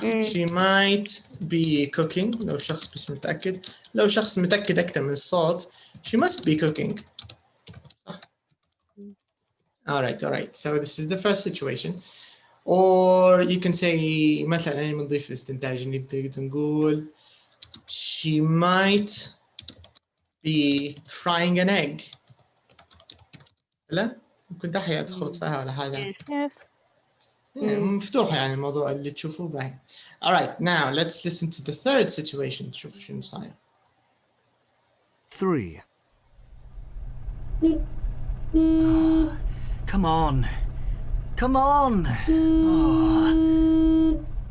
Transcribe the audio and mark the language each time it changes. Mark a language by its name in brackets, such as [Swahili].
[English] She might be cooking [Arabic] لو شخص بس متاكد. لو شخص متاكد اكثر من الصوت [English] she must be cooking. [Arabic] صح. Alright. [English] So this is the first situation. Or you can say [Arabic] مثلا بنضيف الاستنتاج نقدر نقول [English] she might be frying an egg. [Arabic] لا ممكن دحية تخلط فيها ولا حاجة. [English] Yes. [Arabic] مفتوح يعني الموضوع اللي تشوفوه باين. [English] Alright, now let's listen to the third situation. [Arabic] شوف شنو صاير. [English] 3. Come on. Come on. Oh.